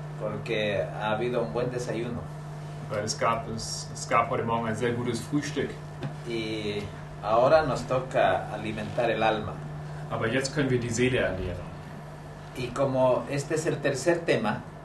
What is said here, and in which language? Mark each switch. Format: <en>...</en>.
<es>porque ha habido un buen desayuno</es> <de>weil es gab heute Morgen ein sehr gutes Frühstück.</de> <es>y ahora nos toca alimentar el alma.</es> <de>Aber jetzt können wir die Seele ernähren.</de> <es>Y como este es el tercer tema,</es>